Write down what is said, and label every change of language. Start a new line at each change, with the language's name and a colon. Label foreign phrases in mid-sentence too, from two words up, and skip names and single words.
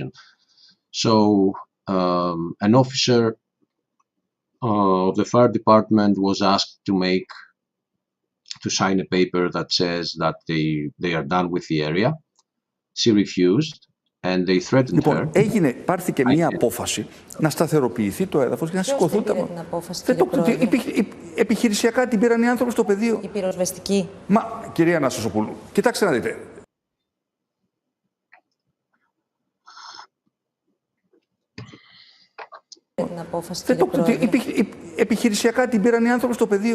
English: So an officer of the fire department was asked to sign a paper that says that they are done with the area. She refused and they threatened her.
Greek: Πάρθηκε μία απόφαση να σταθεροποιηθεί το έδαφος και να σηκωθούν τα μάτια. Επιχειρησιακά την πήραν οι άνθρωποι στο πεδίο. Η πυροσβεστική. Μα, κυρία Αναστασοπούλου, κοιτάξτε να δείτε. Επιχειρησιακά την πήραν οι άνθρωποι στο πεδίο.